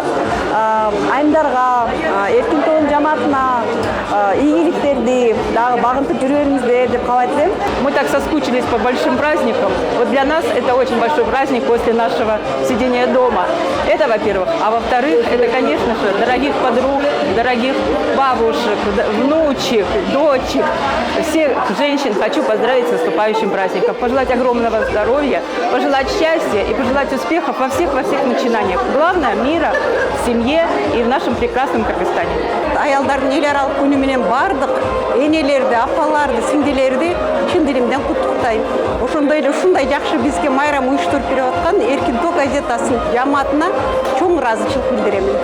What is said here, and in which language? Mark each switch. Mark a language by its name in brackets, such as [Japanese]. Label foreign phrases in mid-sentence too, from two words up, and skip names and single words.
[Kyrgyz] Айымдарга, Эркин тоонун жааматына ийгиликтерди дагы багынтып жүрөңүздөр деп каалайт элем. [Russian] Мы так соскучились по большим праздникам. Вот для нас это очень большой праздник после нашего сидения дома. Это, во-первых. А во-вторых, это, конечно же, дорогих подруг, дорогих бабушек, внучек, дочек, всех женщин хочу поздравить с наступающим праздником. Пожелать огромного здоровья, пожелать счастья и пожелать успехов во всех начинаниях. Главное – мира в семье и в нашем прекрасном Кыргызстане. [Kyrgyz] Аялдардын эл аралык күнү менен бардык энелерди, апаларды, сиңдилерди чын дилимден куттуктайм. Ошондой эле ушундай жакшы бизге майрам уюштуруп берип аткан Эркин тоо газетасынын жааматына чоң ыраазычылык билдирем.